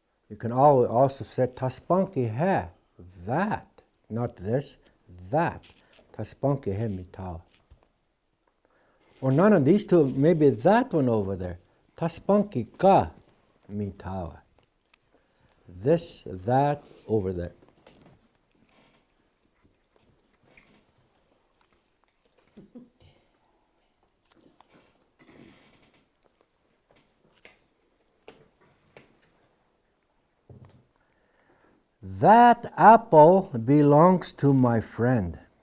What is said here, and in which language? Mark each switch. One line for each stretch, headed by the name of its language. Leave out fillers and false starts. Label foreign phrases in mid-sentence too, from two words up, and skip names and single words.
English: You can also say
Lakota: taspunki he,
English: that, not this, that.
Lakota: Taspunki he mitawa.
English: Or none of these two, maybe that one over there.
Lakota: Taspunki ka mitawa.
English: This, that, over there. That apple belongs to my friend.